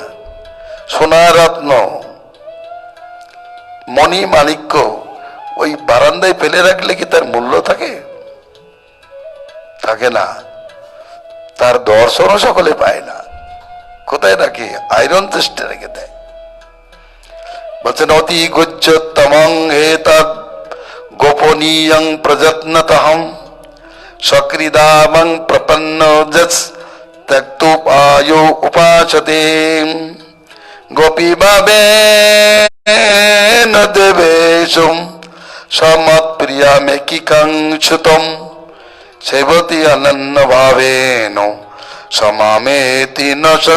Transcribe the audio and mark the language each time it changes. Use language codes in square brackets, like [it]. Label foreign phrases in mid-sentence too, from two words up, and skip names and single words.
[bn] সোনা রত্ন মণি মাণিক্য ওই বারান্দায় ফেলে রাখলে কি তার মূল্য থাকে? থাকে না। তার দর্শনও সকলে পায় না। কোথায় রাখে? [en] iron chest [bn] রেখে দেয়। [sa] বলছেন অতি গুহ্যতমং হেতদ গোপনীয়ং প্রযত্নতহম সক্রিদামং প্রপন্ন যৎ ত্যক্তোপায়ো উপাসতে গোপী ভাবেন দেবেশম সমৎপ্রিয়ামেকিকাংশুতম সেবতি অনন্য ভাবেন সমামেতি ন